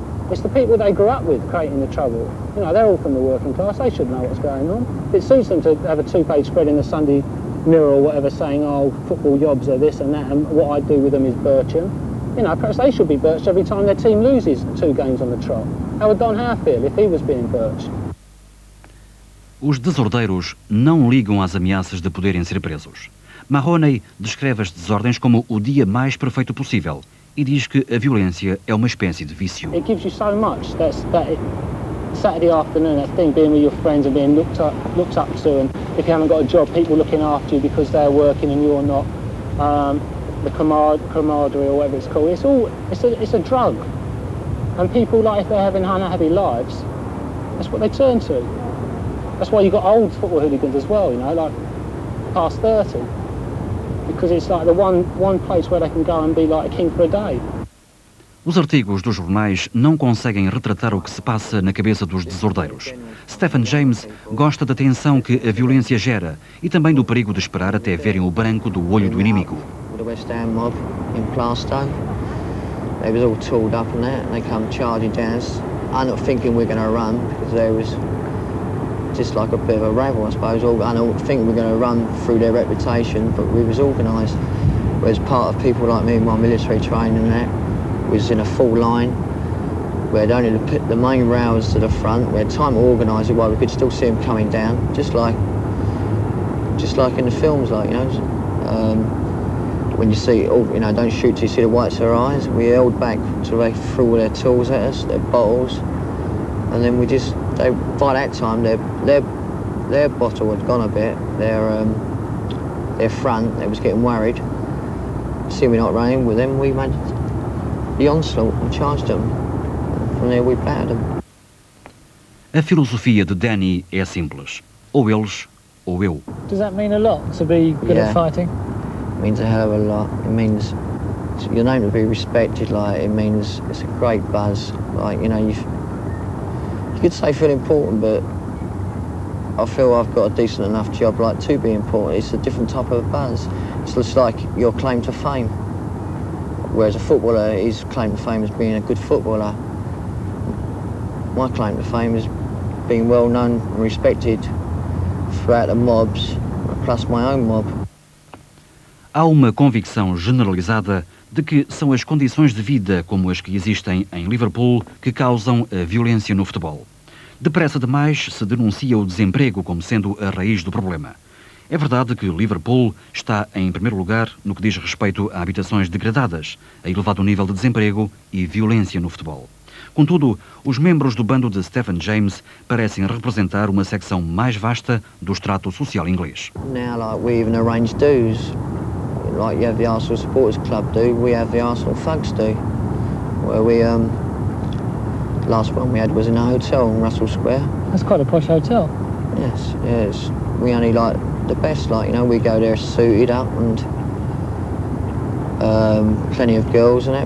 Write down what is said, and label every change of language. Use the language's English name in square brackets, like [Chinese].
[English] It's the people they grew up with creating the trouble. You know, they're all from the working class. They should know what's going on. It suits them to have a two-page spread in the Sunday Mirror or whatever saying, oh, football jobs are this and that, and what I do with them is birch them. You know, perhaps they should be birched every time their team loses 2 games on the trot. How would Don Howe feel if he was being birched? [Portuguese] Os desordeiros não ligam às ameaças de poderem ser presos. Mahoney descreve as desordens como o dia mais perfeito possível e diz que a violência é uma espécie de vício. [English] It gives you so much. Saturday afternoon, that thing, being with your friends and being looked up to, and if you haven't got a job, people looking after you because they're working and you're not. The camaraderie or whatever it's called. It's a drug, and people, like, if they're having unhappy lives, that's what they turn to. That's why you've got old football hooligans as well, you know, like past 30, because it's like the one place where they can go and be like a king for a day. [Portuguese] Os artigos dos jornais não conseguem retratar o que se passa na cabeça dos desordeiros. Stephen James gosta da tensão que a violência gera e também do perigo de esperar até verem o branco do olho do inimigo. [English] The West Ham mob in Plastone, they was all tooled up and that, and they come charging down us. I'm not thinking we're going to run because there was just like a bit of a rabble, I suppose. I don't think we're going to run through their reputation, but we was organised. Whereas part of people like me in my military training and that was in a full line. We had only the main rails to the front. We had time to organise it while we could still see them coming down, just like in the films, like, you know. When you see, you know, don't shoot till you see the whites of their eyes. We held back till they threw all their tools at us, their bottles, and then by that time their bottle had gone a bit. Their front, they was getting worried. See we not running with them, we made the onslaught and charged them. From there we battered them. [Portuguese] A filosofia de Danny é simples. Ou eles, ou eu. [English] Does that mean a lot to be good at fighting? It means a hell of a lot. It means your name to be respected. Like, it means it's a great buzz. Like, you know, you could say feel important, but I feel I've got a decent enough job, like, to be important. It's a different type of buzz. It's just like your claim to fame. Whereas a footballer, his claim to fame is being a good footballer. My claim to fame is being well known and respected throughout the mobs, plus my own mob. [Portuguese] Há uma convicção generalizada de que são as condições de vida como as que existem em Liverpool que causam a violência no futebol. Depressa demais se denuncia o desemprego como sendo a raiz do problema. É verdade que Liverpool está em primeiro lugar no que diz respeito a habitações degradadas, a elevado nível de desemprego e violência no futebol. Contudo, os membros do bando de Stephen James parecem representar uma secção mais vasta do extrato social inglês. [English] Now, like, we even arrange dues. Like you have the Arsenal Supporters Club do, we have the Arsenal Thugs do. Where we, last one we had was in a hotel in Russell Square. That's quite a posh hotel. Yes, yes. We only like the best, like, you know, we go there suited up and plenty of girls and that.